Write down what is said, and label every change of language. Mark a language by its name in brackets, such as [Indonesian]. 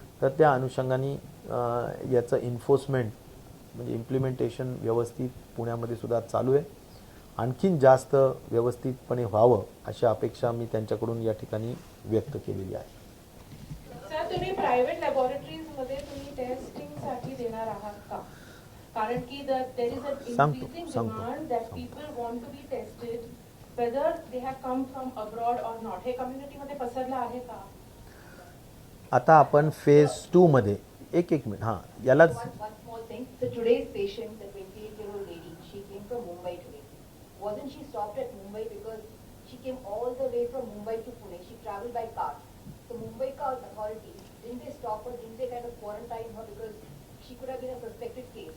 [Marathi] तर त्या अनुषंगाने याचं इन्फोर्समेंट म्हणजे इम्प्लिमेंटेशन व्यवस्थित पुण्यामध्ये सुद्धा चालू आहे. आणखीन जास्त व्यवस्थितपणे व्हावं अशी अपेक्षा मी त्यांच्याकडून या ठिकाणी व्यक्त केलेली आहे. सर, तुम्ही प्रायव्हेट लॅबोरेटरीज मध्ये तुम्ही टेस्टिंग साठी देणार आहात का? कारण की [English] There is a increasing demand that people want to be tested whether they have come from abroad or not. [Marathi] हे कम्युनिटी मध्ये पसरलं आहे का? आता आपण फेज 2 मध्ये एक मिनिट हां यालाच [English] One small thing. So today's patient, the 28-year-old lady, she came from Mumbai today. Wasn't she stopped at Mumbai because she came all the way from Mumbai to Pune? She traveled by car. So Mumbai car authorities, didn't they stop her? Didn't they kind of quarantine her because she could have been a suspected case?